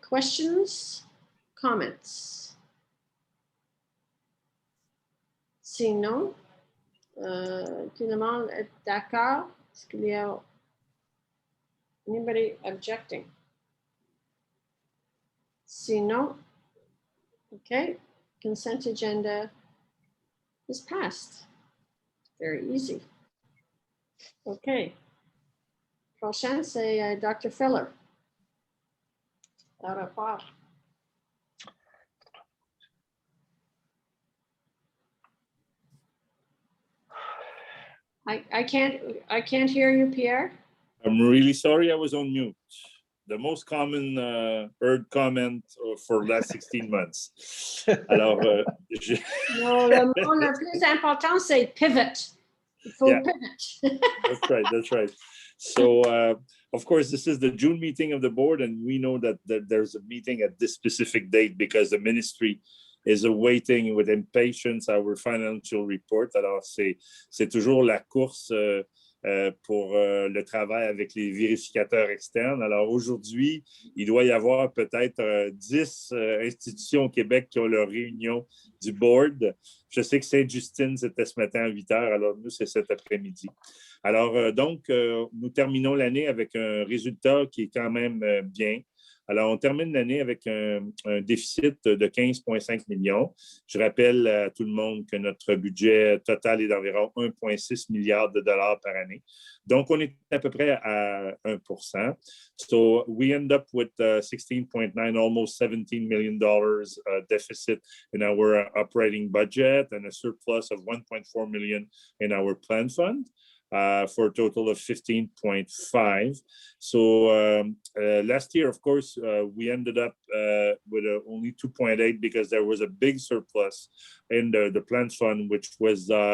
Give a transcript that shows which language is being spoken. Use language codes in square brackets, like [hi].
[en] Questions? Comments? [fr] Sinon, tout le monde est d'accord? Est-ce qu'il y a [en] anybody objecting? [fr] Sinon, OK. [en] Consent agenda is passed. Very easy. [fr] OK. Prochain, c'est Dr. Feller. Au revoir. [en] I can't hear you, Pierre. I'm really sorry I was on mute. The most common heard comment for the last 16 months. [fr] Alors, No, le mot le plus important, c'est pivot. Il faut pivot. [en] That's right. So, of course, this is the June meeting of the board, and we know that there's a meeting at this specific date because the ministry is awaiting with impatience our financial report. [fr] Alors, c'est toujours la course pour le travail avec les vérificateurs externes. Alors aujourd'hui, il doit y avoir peut-être 10 institutions au Québec qui ont leur réunion du board. Je sais que Sainte-Justine, c'était ce matin à 8 heures. Alors nous, c'est cet après-midi. Alors donc, nous terminons l'année avec un résultat qui est quand même bien. Alors, on termine l'année avec un déficit de 15,5 millions. Je rappelle à tout le monde que notre budget total est d'environ 1,6 milliard de dollars par année. Donc, on est à peu près à 1%. [en] So, we end up with 16.9, almost $17 million deficit in our operating budget and a surplus of 1.4 million in our plan fund. For a total of 15.5. So last year, of course, we ended up with only 2.8 because there was a big surplus in the plant fund, which was